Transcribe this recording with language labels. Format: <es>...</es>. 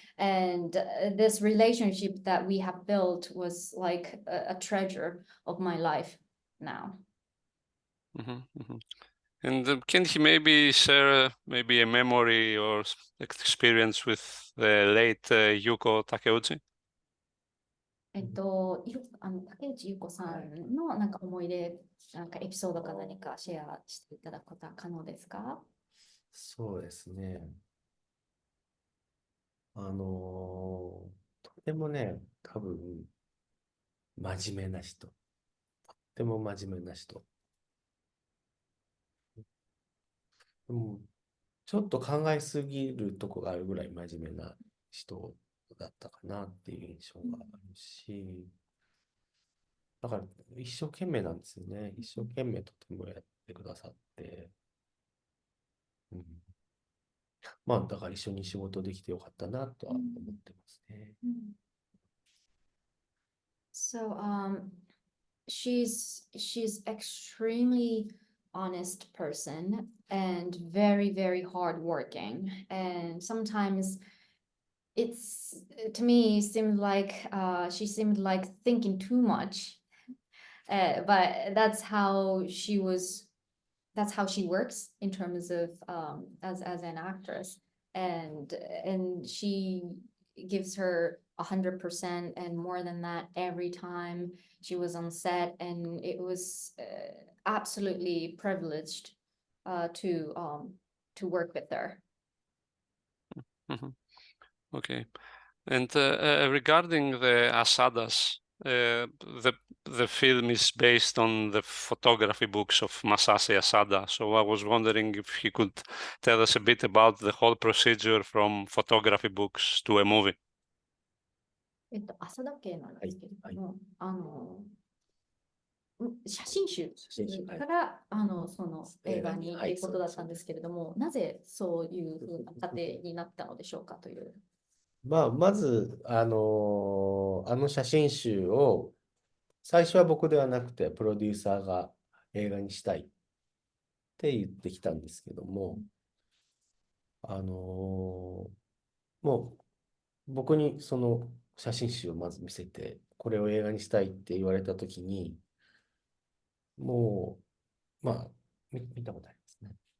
<en>And this relationship that we have built was like a treasure of my life now. And can he maybe share maybe a memory or experience with the late Yuko Takeuchi?</en> <ja>竹内優子さんのなんか思い出、なんかエピソードか何かシェアしていただくことは可能ですか？そうですね。とてもね、多分、真面目な人。ても真面目な人。でもちょっと考えすぎるとこがあるぐらい真面目な人だったかなっていう印象があるし、だから一生懸命なんですよね。一生懸命とてもやってくださって。うん、まあ、だから一緒に仕事できてよかったなとは思ってますね。</ja> <en>So, she's extremely honest person and very, very hardworking. And sometimes it's to me seemed like she seemed like thinking too much. But that's how she was. That's how she works in terms of as an actress, and she gives her 100% and more than that every time she was on set, and it was absolutely privileged to work with her. Okay. And regarding the Asadas, the film is based on the photography books of Masashi Asada. So I was wondering if he could tell us a bit about the whole procedure from photography books to a movie.</en> <ja>浅田家なんですけれども、写真集からその映画にっていうことだったんですけれども、なぜそういうふうな過程になったのでしょうかという。まあ、まず、写真集を、最初は僕ではなくて、プロデューサーが映画にしたいって言ってきたんですけども、もう僕にその写真集をまず見せて、これを映画にしたいって言われたときに、もう、まあ、見たことありますね。</ja>